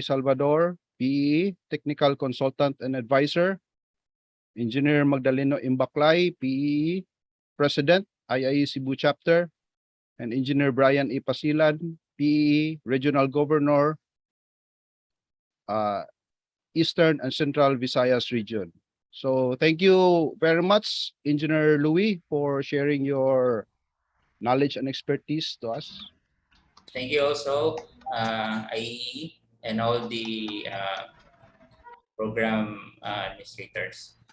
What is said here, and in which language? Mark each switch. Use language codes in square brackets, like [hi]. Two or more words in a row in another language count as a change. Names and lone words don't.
[en] Salvador, PE, Technical Consultant and Advisor, Engineer Magdaleno Imbaclay, PE, President, IIE Cebu Chapter, and Engineer Brian E. Pasilan, PE, Regional Governor, Eastern and Central Visayas Region. So thank you very much, Engineer Louis, for sharing your knowledge and expertise to us. Thank you also, IE, and all the program administrators.